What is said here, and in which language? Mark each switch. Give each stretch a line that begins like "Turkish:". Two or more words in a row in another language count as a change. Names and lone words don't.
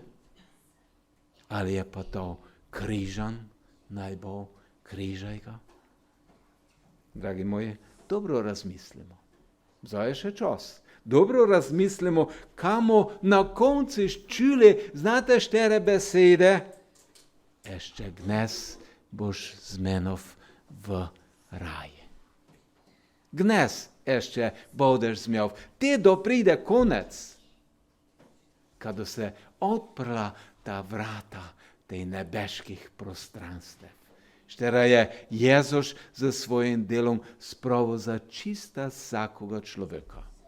Slovenian: Ali je pa to križan, naj bo križaj ga? Dragi moji, dobro razmislimo. Zdaj je še čas. Dobro razmislimo, kamo na koncu čuli, znate štere besede? Ešte dnes boš z menov v raji. Dnes ešte budeš zmiov. Te dopride konec, kada se odprla ta vrata tej nebeških prostranstev. Štera je Jezus za svojim delom spravil za čista vsakoga človeka.